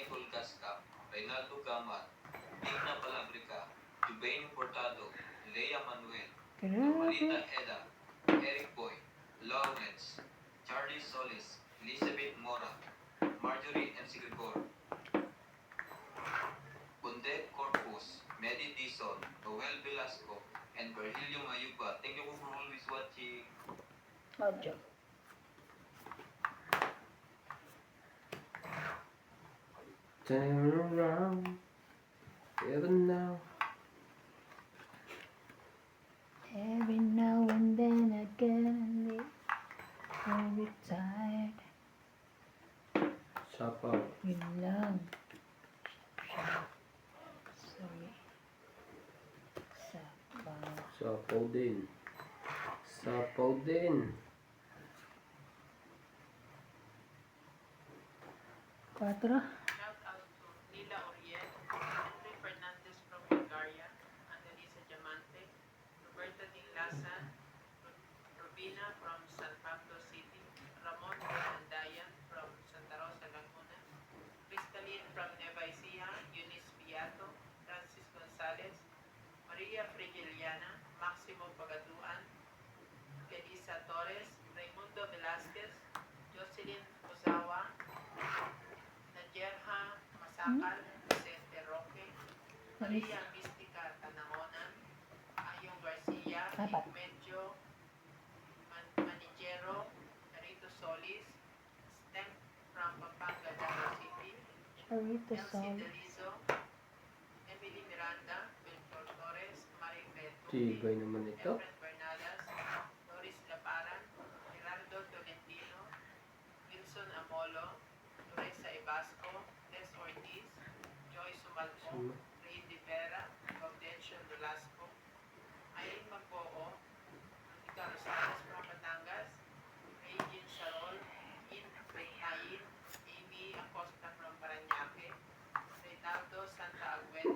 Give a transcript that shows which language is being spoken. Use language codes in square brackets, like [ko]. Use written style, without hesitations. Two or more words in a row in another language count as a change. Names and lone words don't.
[en] Colcasca, Reynaldo Gamat, Digna Palabrica, Jubain Portado, Lea Manuel, Malita Eda, Eric Boy, Lawrence, Charlie Solis, Elizabeth Mora, Marjorie M. Sigregor, Bunde Corpus, Medi Dizon, Noel Velasco, and Virgilio Mayuba. Thank you for always watching. Audio. Turn around. Even now. Every now and then I get very tired. [tl] Sapaw. Yun lang. Sorry. Sabaw. Sapaw din. Sapaw din. 4. [en] Shout out to Nila Oriel, Henry Fernandez from Bulgaria, Annalisa Diamante, Roberta Dinlasan, Rubina from San Pablo City, Ramon Andayan from Santa Rosa, Laguna, Crystalline from Nueva Ecija, Eunice Piato, Francis Gonzalez, Maria Frigiliana, Maximo Pagaduan, Elisa Torres, Raimundo Velasquez, Jocelyn Ozawa, Najerha Masakal, Vicente Roque, Maria Mistica Tanangonan, Ayong Garcia, [tl] Apat. [en] Medyo Manigero, Rito Solis, Stem from Pampanga, Davao City, Charito Elsie Sol. Delizo, Emily Miranda, Victor Torres, Marie Petrucci, [tl] Tibay naman ito. [en] Efren Bernadas, Doris Laparan, Gerardo Tolentino, Wilson Amolo, Teresa Ibasco, Tess Ortiz, Joy Sumalpo, Ray De Vera, Gaudencio Velasco, Irene Magpoo, Monica Rosales from Batangas, Regine Sarol, In Reyhain, Amy Acosta from Parañaque, Reynaldo Santa Agueda,